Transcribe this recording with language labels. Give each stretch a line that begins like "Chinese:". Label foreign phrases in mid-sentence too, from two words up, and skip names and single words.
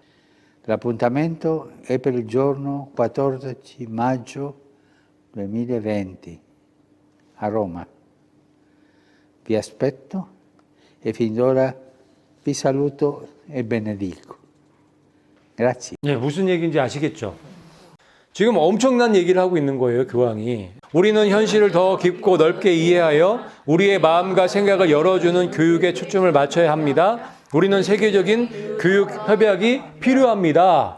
Italian: L'appuntamento è per il giorno 14 maggio 2020 a Roma. Vi aspetto e fin d'ora vi saluto e benedico. Grazie.
Korean: 네, 무슨 얘기인지 아시겠죠? 지금 엄청난 얘기를 하고 있는 거예요, 교황이. 우리는 현실을 더 깊고 넓게 이해하여 우리의 마음과 생각을 열어주는 교육에 초점을 맞춰야 합니다. 우리는 세계적인 교육 협약이 필요합니다.